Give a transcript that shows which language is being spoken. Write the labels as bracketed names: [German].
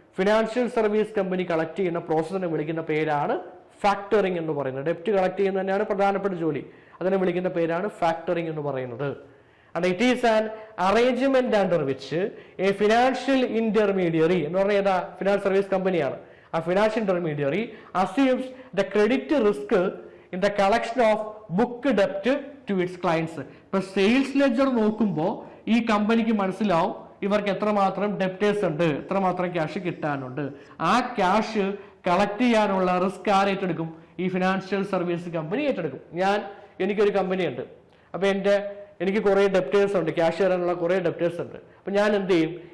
[Malayalam] Financial service company collect ചെയ്യുന്ന പ്രോസസ്സിനെ വിളിക്കുന്ന പേരാണ് ഫാക്ടറിംഗ് എന്ന് പറയുന്നത്. ഡെപ്റ്റ് കളക്ട് ചെയ്യുന്നത് തന്നെയാണ് പ്രധാനപ്പെട്ട ജോലി. അതിനെ വിളിക്കുന്ന പേരാണ് ഫാക്ടറിംഗ് എന്ന് പറയുന്നത്. [English] And it is an arrangement under which a financial intermediary [Malayalam] എന്ന് പറഞ്ഞാൽ ഏതാ? ഫിനാൻസ് സർവീസ് കമ്പനിയാണ്. [English] ആ financial intermediary assumes the credit risk in the collection of book debt to its clients. [Malayalam] ഇപ്പൊ സെയിൽസ് ലെഡ്ജർ നോക്കുമ്പോൾ ഈ കമ്പനിക്ക് മനസ്സിലാവും ഇവർക്ക് എത്രമാത്രം ഡെപ്റ്റേഴ്സ് ഉണ്ട്, എത്രമാത്രം ക്യാഷ് കിട്ടാനുണ്ട്. ആ ക്യാഷ് കളക്ട് ചെയ്യാനുള്ള റിസ്ക് ആര് ഏറ്റെടുക്കും? ഈ ഫിനാൻഷ്യൽ സർവീസ് കമ്പനി ഏറ്റെടുക്കും. എനിക്കൊരു കമ്പനി ഉണ്ട്. അപ്പൊ എനിക്ക് കുറെ ഡെപ്റ്റേഴ്സ് ഉണ്ട്, ക്യാഷ് തരാനുള്ള കുറെ ഡെപ്റ്റേഴ്സ് ഉണ്ട്. അപ്പൊ ഞാൻ എന്ത് ചെയ്യും?